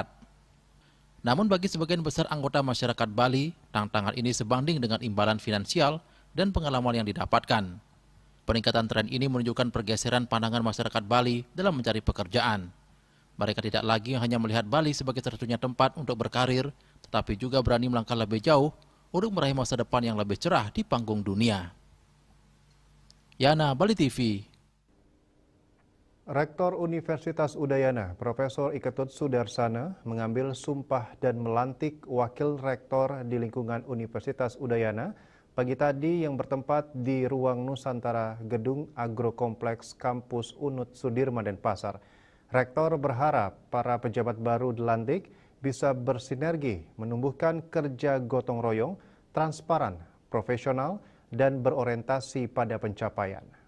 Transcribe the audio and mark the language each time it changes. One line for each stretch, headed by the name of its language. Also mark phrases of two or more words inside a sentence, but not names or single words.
Indonesian: Namun bagi sebagian besar anggota masyarakat Bali, tantangan ini sebanding dengan imbalan finansial dan pengalaman yang didapatkan. Peningkatan tren ini menunjukkan pergeseran pandangan masyarakat Bali dalam mencari pekerjaan. Mereka tidak lagi hanya melihat Bali sebagai satu-satunya tempat untuk berkarir, tetapi juga berani melangkah lebih jauh untuk meraih masa depan yang lebih cerah di panggung dunia. Yana, Bali TV. Rektor Universitas Udayana, Profesor Iketut Sudarsana, mengambil sumpah dan melantik Wakil Rektor di lingkungan Universitas Udayana pagi tadi yang bertempat di Ruang Nusantara Gedung Agrokompleks Kampus Unut Sudirman Denpasar. Rektor berharap para pejabat baru dilantik bisa bersinergi menumbuhkan kerja gotong royong, transparan, profesional, dan berorientasi pada pencapaian.